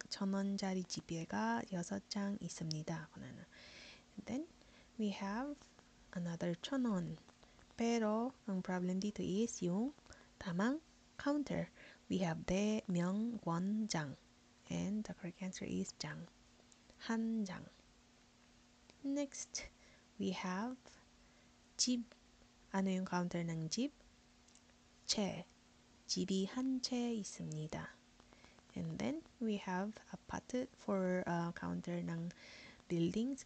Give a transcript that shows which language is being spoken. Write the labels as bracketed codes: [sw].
[ko] 1,000원짜리 지폐가 6장 있습니다. kunana. [en] And then, we have another 1,000원. [tl] Pero, ang problem dito is yung tamang counter. [en] We have 대, 명, 원, 장. And the correct answer is 장. [ko] 한 장. [en] Next, we have 집. [tl] Ano yung counter ng [ko] 집? 채. 집이 한 채 있습니다. [en] And then, we have 아파트 for counter ng buildings.